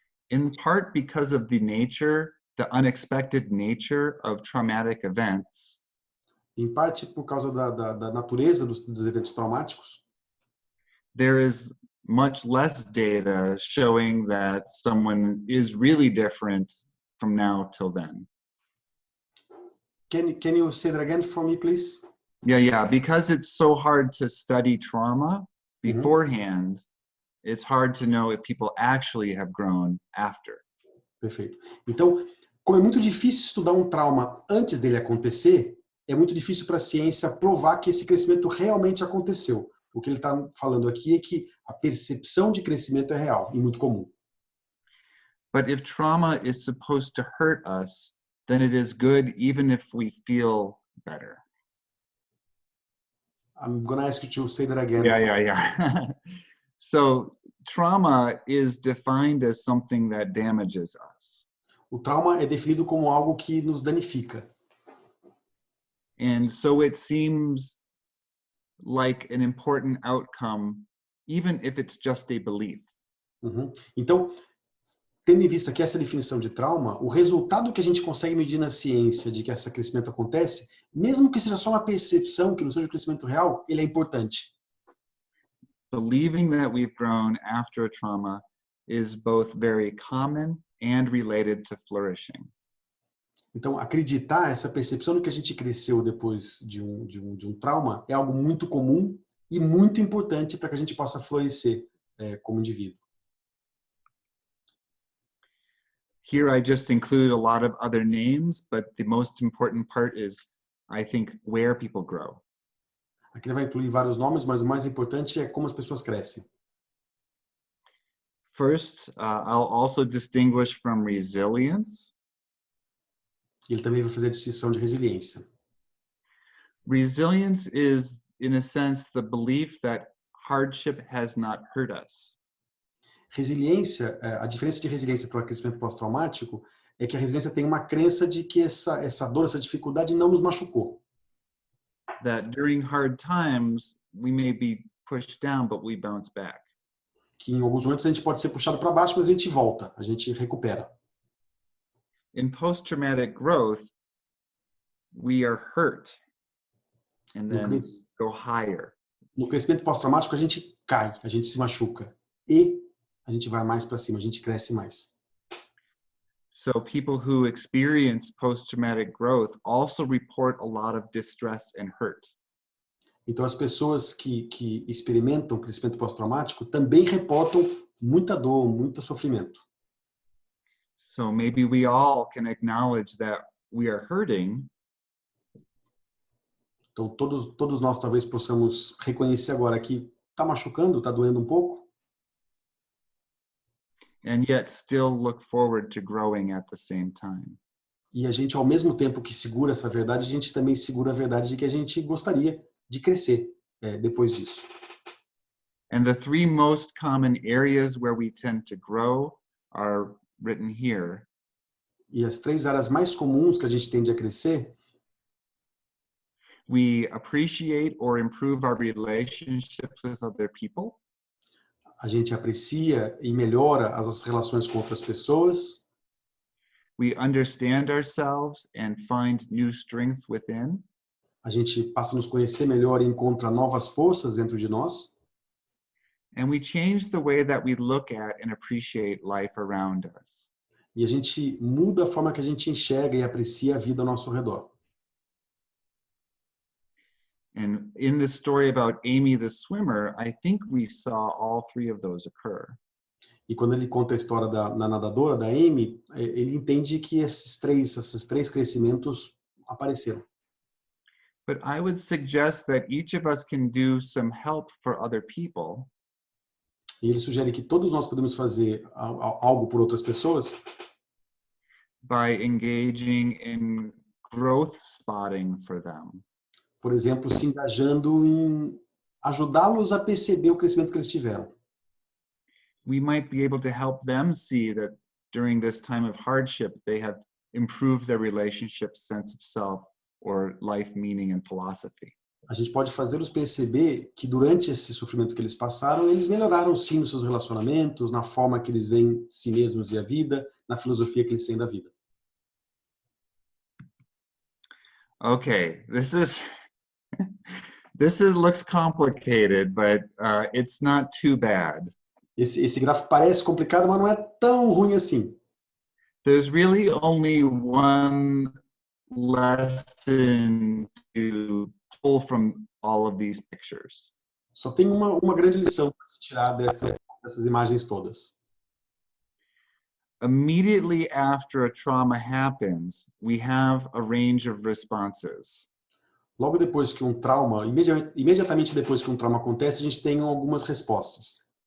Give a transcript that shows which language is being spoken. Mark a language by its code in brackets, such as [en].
[en] In part because of the unexpected nature of traumatic events. [pt] Em parte por causa da natureza dos eventos traumáticos. [en] There is much less data showing that someone is really different from now till then. Can you say that again for me, please? Yeah. Because it's so hard to study trauma beforehand, it's hard to know if people actually have grown after. [pt] Perfeito. Então, como é muito difícil estudar um trauma antes dele acontecer, é muito difícil para a ciência provar que esse crescimento realmente aconteceu. O que ele está falando aqui é que a percepção de crescimento é real e muito comum. [en] But if trauma is supposed to hurt us, then it is good even if we feel better. I'm going to ask you to say that again. Yeah. So trauma is defined as something that damages us. [pt] O trauma é definido como algo que nos danifica. [en] And so it seems like an important outcome, even if it's just a belief. [pt] Então, tendo em vista que essa definição de trauma, o resultado que a gente consegue medir na ciência de que esse crescimento acontece, mesmo que seja só uma percepção, que não seja um crescimento real, ele é importante. [en] Believing that we've grown after a trauma is both very common and related to flourishing. [pt] Então, acreditar, essa percepção de que a gente cresceu depois de um trauma é algo muito comum e muito importante para que a gente possa florescer como indivíduo. [en] Here I just include a lot of other names, but the most important part is, I think, where people grow. [pt] Aqui ele vai incluir vários nomes, mas o mais importante é como as pessoas crescem. [en] First, I'll also distinguish from resilience. [pt] Ele também vai fazer a distinção de resiliência. [en] Resilience is, in a sense, the belief that hardship has not hurt us. [pt] Resiliência, a diferença de resiliência para o crescimento pós-traumático é que a resiliência tem uma crença de que essa dor, essa dificuldade não nos machucou. [en] That during hard times, we may be pushed down, but we bounce back. [pt] Que em alguns momentos a gente pode ser puxado para baixo, mas a gente volta, a gente recupera. [en] In post-traumatic growth, we are hurt and then go higher. [pt] No crescimento pós-traumático, a gente cai, a gente se machuca e a gente vai mais para cima, a gente cresce mais. [en] So people who experience post-traumatic growth also report a lot of distress and hurt. [pt] Então, as pessoas que experimentam crescimento pós-traumático também reportam muita dor, muito sofrimento. [en] So maybe we all can acknowledge that we are hurting. [pt] Então, todos nós talvez possamos reconhecer agora que está machucando, está doendo um pouco. [en] And yet still look forward to growing at the same time. [pt] E a gente, ao mesmo tempo que segura essa verdade, a gente também segura a verdade de que a gente gostaria de crescer depois disso. [en] And the three most common areas where we tend to grow are written here. [pt] E as três áreas mais comuns que a gente tende a crescer [en] We appreciate or improve our relationships with other people. [pt] A gente aprecia e melhora as nossas relações com outras pessoas. [en] We understand ourselves and find new strength within. [pt] A gente passa a nos conhecer melhor e encontra novas forças dentro de nós. [en] And we change the way that we look at and appreciate life around us. [pt] E a gente muda a forma que a gente enxerga e aprecia a vida ao nosso redor. [en] And in the story about Amy the swimmer, I think we saw all three of those occur. [pt] E quando ele conta a história da nadadora, da Amy, ele entende que esses três crescimentos apareceram. [en] But I would suggest that each of us can do some help for other people. [pt] E ele sugere que todos nós podemos fazer algo por outras pessoas [en] By engaging in growth spotting for them. [pt] por exemplo, se engajando em ajudá-los a perceber o crescimento que eles tiveram. [en] We might be able to help them see that during this time of hardship, they have improved their relationship, sense of self, or life meaning and philosophy. [pt] A gente pode fazê-los perceber que durante esse sofrimento que eles passaram, eles melhoraram sim nos seus relacionamentos, na forma que eles veem si mesmos e a vida, na filosofia que eles têm da vida. [en] Okay, this looks complicated, but it's not too bad. [pt] Esse gráfico parece complicado, mas não é tão ruim assim. [en] There's really only one lesson to pull from all of these pictures. [pt] Só tem uma grande lição para se tirar dessas imagens todas. [en] Immediately after a trauma happens, we have a range of responses. [pt] Logo depois que um trauma, imediatamente depois que um trauma acontece, a gente tem algumas respostas.